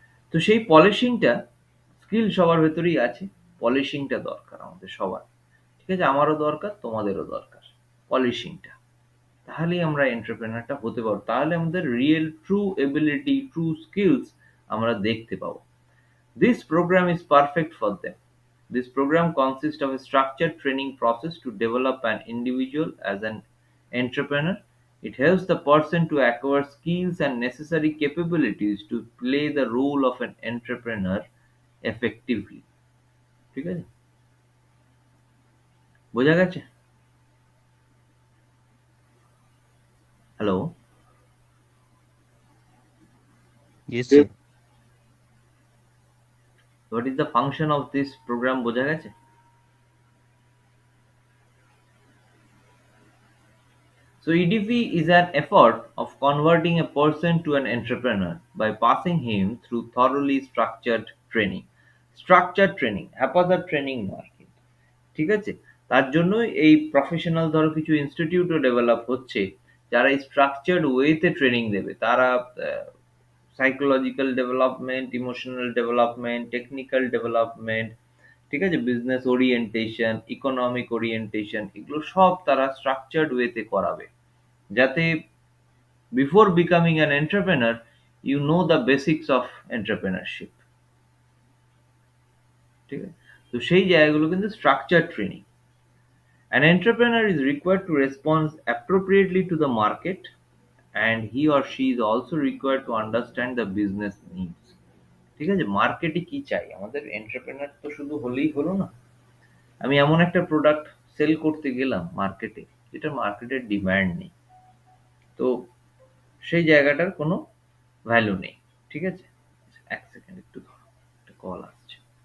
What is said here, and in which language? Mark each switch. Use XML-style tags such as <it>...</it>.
<bn>তো সেই পলিশিংটা স্কিল সবার ভেতরেই আছে, পলিশিংটা দরকার আমাদের সবার। ঠিক আছে? আমারও দরকার, তোমাদেরও দরকার পলিশিংটা। তাহলেই আমরা এন্টারপ্রেনারটা হতে পারবো, তাহলে আমাদের real true ability, true skills আমরা দেখতে পাবো।</bn> <en>This program is perfect for them. This program consists of a structured training process to develop an individual as an entrepreneur. It helps the person to acquire skills and necessary capabilities to play the role of an entrepreneur effectively.</en> <bn>ঠিক আছে? বোঝা গেছে? Hello?</bn> <en>Yes, sir. What is the function of this program</en> <bn>বোঝা গেছে?</bn> <en>So EDP is an effort of converting a person to an entrepreneur by passing him through thoroughly structured training. Structured training, haphazard training</en> <bn>নয় কিন্তু, ঠিক আছে? তার জন্যই এই professional ধরো কিছু ইনস্টিটিউটও ডেভেলপ হচ্ছে, যারা এই স্ট্রাকচার্ড ওয়েতে ট্রেনিং দেবে। তারা psychological development, emotional development, technical development, ঠিক আছে? বিজনেস ওরিয়েন্টেশন, ইকোনমিক ওরিয়েন্টেশন, এগুলো সব তারা স্ট্রাকচার্ড ওয়েতে করাবে।</bn> <en>যাতে before becoming an entrepreneur you know the basics of entrepreneurship, ঠিক আছে?</en> <bn>তো সেই জায়গাগুলো কিন্তু structure training.</bn> <en>An entrepreneur is required to respond appropriately to the market, and he or she is also required to understand the business needs.</en> <bn>ঠিক আছে? মার্কেটে কি চাই? আমাদের এন্টারপ্রেনার তো শুধু হলেই হলো না। আমি এমন একটা প্রোডাক্ট সেল করতে গেলাম মার্কেটে, যেটা মার্কেটের ডিমান্ড নেই। তো সেই জায়গাটার কোনো ভ্যালু নেই। ঠিক আছে? এক সেকেন্ড একটু ধরো, একটা কল আসছে।</bn>